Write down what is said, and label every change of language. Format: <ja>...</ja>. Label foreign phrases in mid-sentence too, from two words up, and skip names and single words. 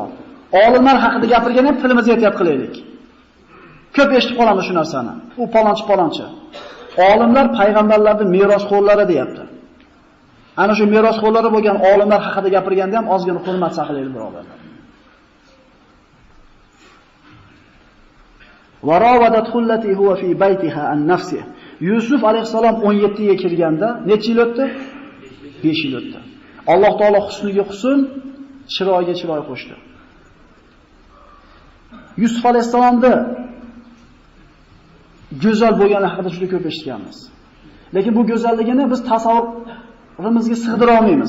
<uz>Olimlar haqida gapirgan ham tilimizga ehtiyot qilaylik. Ko'p eshitib qolamiz shu narsani. U palonchi. Olimlar payg'ambarlarning merosxo'rlari deyapti. Ana shu merosxo'rlari bo'lgan olimlar haqida gapirganda ham ozgina hurmat saqlaylik, birodarlar.</uz> <ar>وراودته التي هو في بيتها عن نفسه.</ar> <uz>Yusuf alayhisalom 17 ga kirganda necha yil o'tdi? 5 yil o'tdi. Alloh taolo husniga husn, chiroyiga chiroy qo'shdi. Yusuf alayhisalomda go'zal bo'lgani haqida juda ko'p eshitganmiz. Lekin bu go'zalligini biz tasavvurimizga sig'dira olmaymiz.</uz>